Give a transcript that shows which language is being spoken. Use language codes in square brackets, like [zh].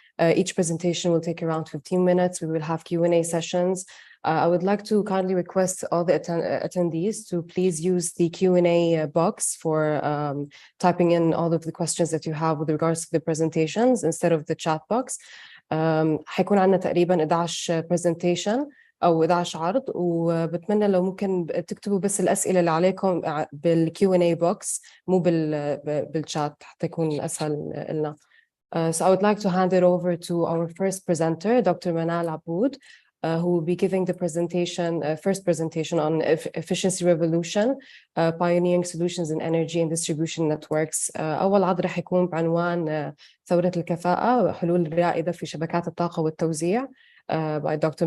[en] Each presentation will take around 15 minutes. We will have Q&A sessions. I would like to kindly request all the attendees to please use the Q&A box for typing in all of the questions that you have with regards to the presentations instead of the chat box. [ar] حيكون عندنا تقريبا 11 presentation أو 11 عرض، وبتمنى لو ممكن تكتبوا بس الأسئلة اللي عليكم بالQ&A box مو بالchat حتى يكون أسهل لنا. [en] So I would like to hand it over to our first presenter, Dr. Manal Aboud, who will be giving the first presentation on efficiency revolution, pioneering solutions in energy and distribution networks. [ar] أول عرض رح يكون بعنوان ثورة الكفاءة وحلول الرائدة في شبكات الطاقة والتوزيع [en] by Dr.